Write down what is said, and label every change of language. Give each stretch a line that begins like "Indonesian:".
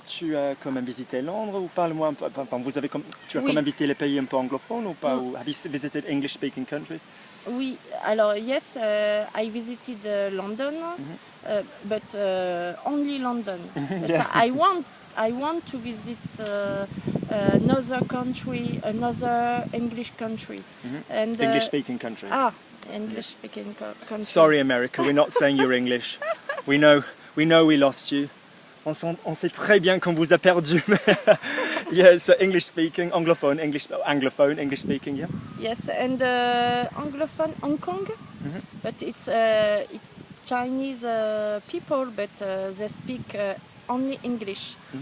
French: Tu as quand même visité Londres, ou parle-moi un peu, enfin, tu as Oui. quand même visité les pays un peu anglophones ou pas?
English: Ou have you visited English-speaking countries?
French: Oui, alors
English: yes, I visited London, but only London. But Yeah. I want to visit another country, another English country, and English-speaking country. English-speaking country. Sorry, America, we're not saying you're English. We know we lost you.
French: On sait très bien qu'on vous a perdu.
English: Yeah, so English-speaking, anglophone, English-speaking, yeah. Yes, and Anglophone Hong Kong, but it's Chinese people, but they speak only English.